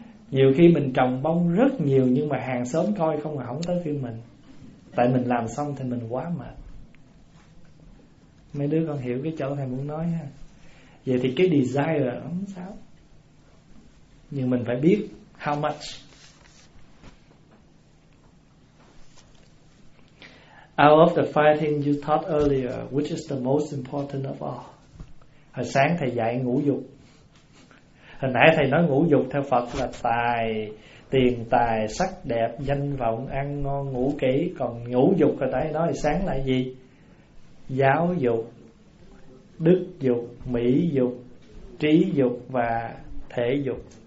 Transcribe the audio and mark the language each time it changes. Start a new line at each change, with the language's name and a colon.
Vietnamese: Nhiều khi mình trồng bông rất nhiều nhưng mà hàng xóm coi không mà không tới phiên mình, tại mình làm xong thì mình quá mệt. Mấy đứa con hiểu cái chỗ thầy muốn nói ha. Vậy thì cái desire là không sao, nhưng mình phải biết
English: how much. Out of the five things you taught earlier, which is the most important of all?
Vietnamese: Hồi sáng thầy dạy ngũ dục. Hồi nãy thầy nói ngũ dục theo Phật là tài, tiền tài, sắc đẹp, danh vọng, ăn ngon, ngủ kỹ. Còn ngũ dục hồi nãy nói sáng là gì? Giáo dục, đức dục, mỹ dục, trí dục và thể dục.